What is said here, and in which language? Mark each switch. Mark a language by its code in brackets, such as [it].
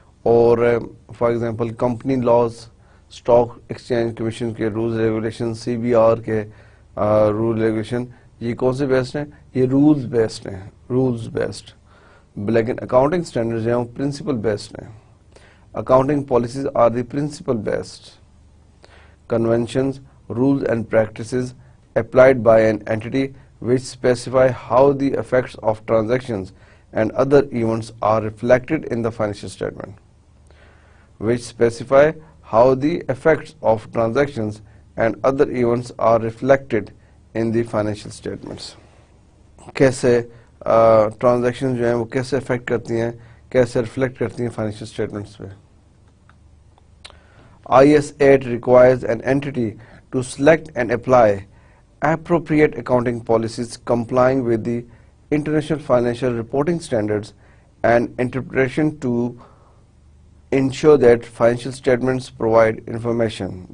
[ur] اور for example company laws, stock exchange commission کے rules regulation, CBR کے rule regulation, یہ کون سے بیسڈ ہیں؟ یہ رولز بیسڈ ہیں, رولز بیسڈ. لیکن اکاؤنٹنگ اسٹینڈرڈ جو ہیں وہ پرنسپل بیسڈ ہیں. [en] Accounting policies are the principle based conventions, rules and practices applied by an entity which specify how the effects of transactions and other events are reflected in the financial statement. Which specify how the effects of transactions and other events are reflected in the financial statements. [ur] کیسے transaction جو ہیں وہ کیسے effect کرتی ہیں, کیسے reflect کرتی ہیں فائنینشیل اسٹیٹمنٹس پہ. [en] IS 8 requires an entity to select and apply appropriate accounting policies complying with the International Financial Reporting Standards and interpretation to ensure that financial statements provide information.